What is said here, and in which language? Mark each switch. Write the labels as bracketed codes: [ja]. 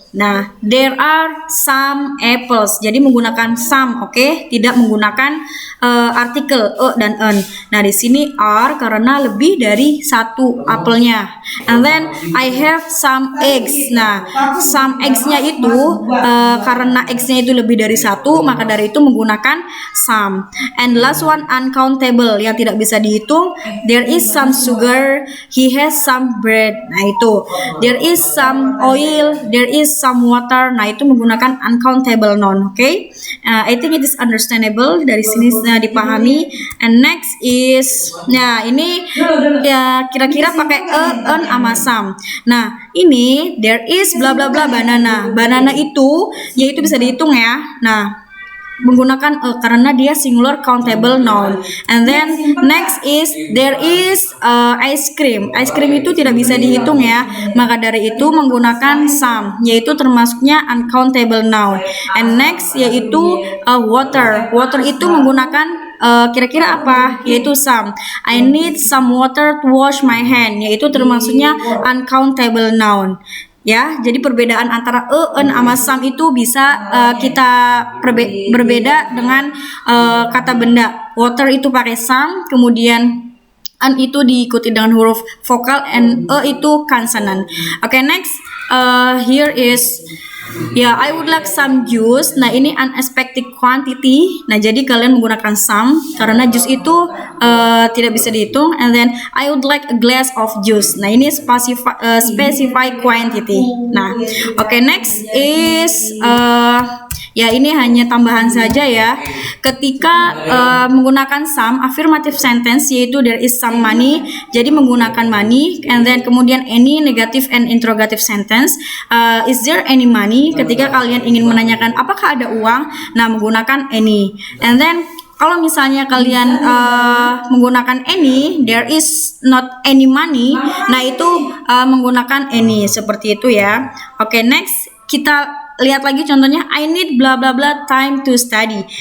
[en] Nah, there are some apples. [id] Jadi menggunakan some, oke? Tidak menggunakan artikel dan an. Nah, di sini are karena lebih dari satu apelnya. [en] And then I have some eggs. [id] Nah, some eggs-nya itu karena eggs-nya itu lebih dari satu, maka dari itu menggunakan some. [en] And last one uncountable [id] yang tidak bisa dihitung. [en] There is some sugar. He has some bread. [id] Nah, itu. [en] There is some oil. There is some water. [id] Nah, itu menggunakan [en] uncountable noun, oke? I think it is understandable. [id] Dari sini dipahami. [en] And next is, [id] nah ini ya kira-kira pakai an sama some. Nah, ini [en] there is bla bla bla banana. [id] Banana itu yaitu bisa dihitung ya. Nah, menggunakan karena dia singular countable noun. [en] And then next is there is ice cream. [id] Ice cream itu tidak bisa dihitung ya. Maka dari itu menggunakan some, yaitu termasuknya uncountable noun. [en] And next [id] yaitu water. Water itu menggunakan kira-kira apa? Yaitu some. [en] I need some water to wash my hand, [id] yaitu termasuknya [en] uncountable noun. [id] Ya, jadi perbedaan antara an sama some itu bisa kita berbeda dengan kata benda. Water itu pakai some, kemudian an itu diikuti dengan huruf vokal, and itu consonant. [en] Okay, next here is I would like some juice. [id] Nah, ini [en] unexpected quantity. [id] Nah, jadi kalian menggunakan some karena jus itu tidak bisa dihitung. [en] And then I would like a glass of juice. Nah, ini specify quantity. [id] Nah, [en] okay, next is [id] ini hanya tambahan saja ya. Ketika menggunakan some, affirmative sentence yaitu [en] there is some money, [id] jadi menggunakan money. [en] And then [id] kemudian [en] any, negative and interrogative sentence, is there any money? [id] Ketika kalian ingin menanyakan apakah ada uang, nah menggunakan any. And then kalau misalnya kalian menggunakan any, [en] there is not any money, [id] nah itu menggunakan any, seperti itu ya. [en] Oke, next [id] kita lihat lagi contohnya, [en] I need bla bla bla time to study.